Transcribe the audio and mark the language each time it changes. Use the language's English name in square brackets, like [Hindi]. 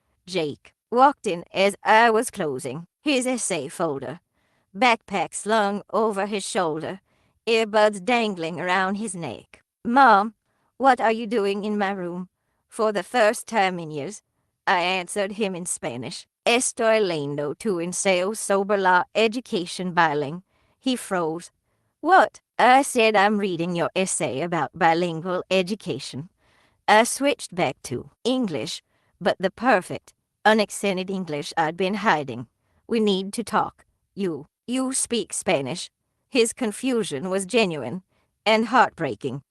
[English] Jake walked in as I was closing his essay folder, backpack slung over his shoulder, earbuds dangling around his neck. "Mom, what are you doing in my room?" For the first time in years, I answered him in Spanish. [Spanish] "Estoy leyendo tu ensayo sobre la educación [English] bilingual." He froze. "What?" I said, "I'm reading your essay about bilingual education." I switched back to English, but the perfect, unaccented English I'd been hiding. "We need to talk. You speak Spanish." His confusion was genuine and heartbreaking.